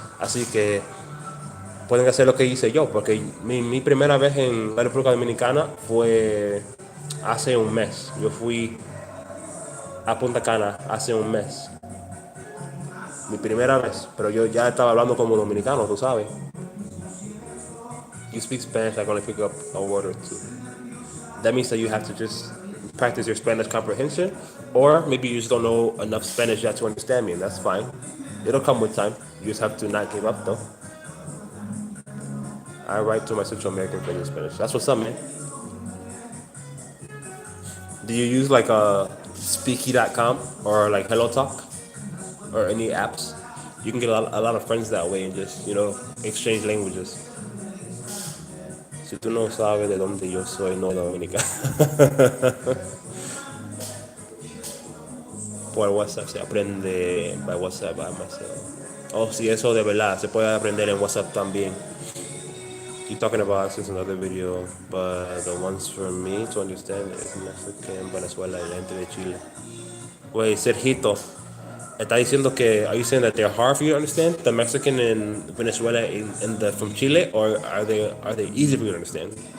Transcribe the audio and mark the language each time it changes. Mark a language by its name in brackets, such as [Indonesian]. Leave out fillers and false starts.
[Spanish] Así que pueden hacer lo que hice yo, porque mi primera vez en la República Dominicana fue hace un mes. Yo fui a Punta Cana hace un mes. Mi primera vez, pero yo ya estaba hablando como dominicano, tú sabes. [English] you speak Spanish, I can only pick up a word or two. That means that you have to just practice your Spanish comprehension, or maybe you just don't know enough Spanish yet to understand me, and that's fine. It'll come with time. You just have to not give up, though. I write to my Central American friends in Spanish. That's what's up, man. Do you use like speaky.com or like HelloTalk or any apps? You can get a lot of friends that way and just, exchange languages. [Spanish] Si tú no sabes de dónde yo soy, no de Dominicana. Por WhatsApp se aprende [English] by WhatsApp by myself. [Spanish] Oh, sí, eso de verdad. Se puede aprender en WhatsApp también. [English] You're talking about accents in another video, but the ones for me to understand is Mexican, Venezuela [Spanish] y la gente de Chile. [English] Wait, Sergito, [Spanish] está diciendo que, [English] are you saying that they're hard for you to understand? The Mexican in Venezuela and the from Chile, or are they easy for you to understand?